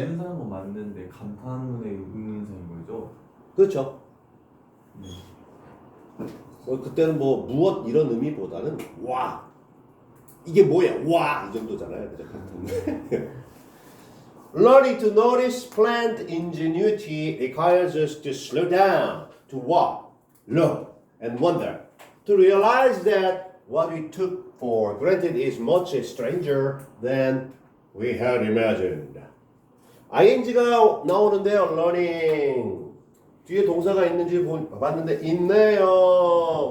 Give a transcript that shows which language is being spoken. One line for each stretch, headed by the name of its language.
Korean: 의문사는 건 맞는데 감탄문의 의문사인 거죠? 그렇죠. 네. 그때는 뭐 무엇 이런 의미보다는 와 이게 뭐야 와 이 정도잖아요. 그죠?
English: Learning to notice plant ingenuity requires us to slow down, to walk, look, and wonder, to realize that what we took for granted is much stranger than we had imagined.
Korean: ing가 나오는데요. learning 뒤에 동사가 있는지 봤는데 있네요.